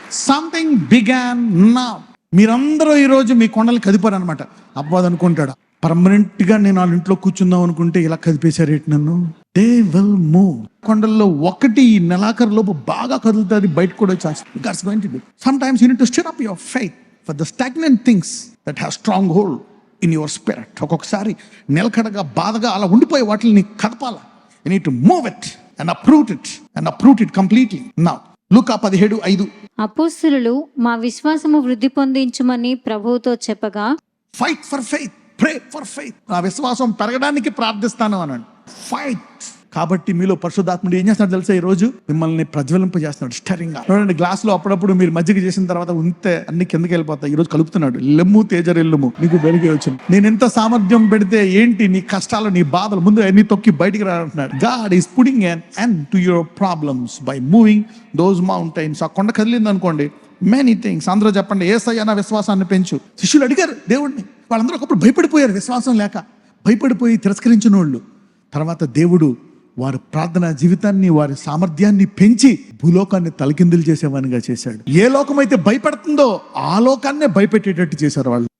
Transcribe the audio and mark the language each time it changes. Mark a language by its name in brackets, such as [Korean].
[English] Something began now. [Telugu] మీరందరూ ఈ రోజు మీ కొండలు కదిపారు అనమాట. అబ్బాది అనుకుంటాడు, పర్మనెంట్ గా నేను వాళ్ళ ఇంట్లో కూర్చుందాం అనుకుంటే ఇలా కదిపేశారేంటి నన్ను. [English] They will move. [Telugu] కొండల్లో ఒకటి ఈ నెలాఖరు లోపు బాగా కదులుతుంది, బయట కూడా వచ్చేస్తుంది. [English] Sometimes you need to stir up your faith for the stagnant things that have strong hold in your spirit. [Telugu] ఒక్కొక్కసారి నిలకడగా బాధగా అలా ఉండిపోయే వాటిని కదపాల. [English] You need to move it and uproot it completely. Now Luka 17:5. [Telugu] అపోస్తలులు మా విశ్వాసము వృద్ధి పొందించుమని ప్రభువుతో చెప్పగా, [English] Fight for faith, pray for faith. [Telugu] ఆ విశ్వాసం పెరగడానికి ప్రార్థిస్తాను అన్నాడు. ఫైట్. కాబట్టి మీలో పరిశుద్ధాత్ముడు ఏం చేస్తున్నాడు తెలుసా? ఈ రోజు మిమ్మల్ని ప్రజ్వలింపజేస్తున్నాడు. స్టరింగ్. చూడండి, గ్లాస్ లో అప్పుడప్పుడు మీరు మజ్జిగ చేసిన తర్వాత ఉంటే అన్ని కిందకి వెళ్ళిపోతాయి. ఈ రోజు కలుపుతున్నాడు. లెమ్ము తేజరెల్లుము, నీకు వెలుగే వచ్చింది. నేను ఎంత సామర్థ్యం పెడితే ఏంటి నీ కష్టాలు, నీ బాధలు ముందు అన్ని తొక్కి బయటికి రాంటున్నాడు. [English] God is putting an end to your problems by moving those mountains. [Telugu] ఆ కొండ కదిలింది అనుకోండి, [English] Many things. [Telugu] అందరూ చెప్పండి, యేసయ్య నా విశ్వాసాన్ని పెంచు. శిష్యులు అడిగారు దేవుడిని. వాళ్ళందరూ ఒకప్పుడు భయపడిపోయారు, విశ్వాసం లేక భయపడిపోయి తిరస్కరించిన వాళ్ళు. తర్వాత దేవుడు వారి ప్రార్థనా జీవితాన్ని, వారి సామర్థ్యాన్ని పెంచి భూలోకాన్ని తలకిందులు చేసేవానిగా చేశాడు. ఏ లోకమైతే భయపడుతుందో ఆ లోకాన్నే భయపెట్టేటట్టు చేశారు వాళ్ళు.